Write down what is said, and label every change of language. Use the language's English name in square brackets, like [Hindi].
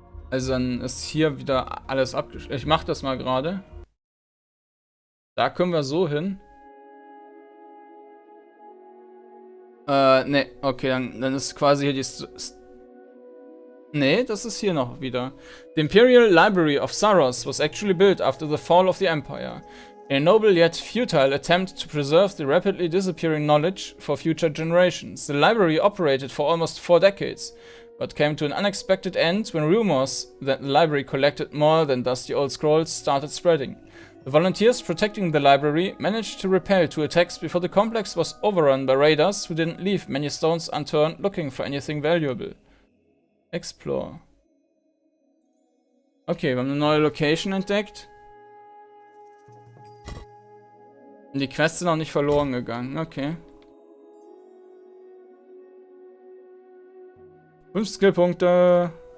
[German] Also dann ist hier wieder alles abgeschlossen. Ich mach das mal gerade. Da können wir so hin. Ne, okay, dann ist quasi hier die... Nee, das ist hier noch wieder. [English] The Imperial Library of Saross was actually built after the fall of the Empire. A noble yet futile attempt to preserve the rapidly disappearing knowledge for future generations. The library operated for almost 4 decades, but came to an unexpected end when rumors that the library collected more than dusty old scrolls started spreading. The volunteers protecting the library managed to repel 2 attacks before the complex was overrun by raiders who didn't leave many stones unturned looking for anything valuable. Explore. [German] Okay, wir haben eine neue Location entdeckt. Und die Quests sind auch nicht verloren gegangen. Okay. 5 Skillpunkte.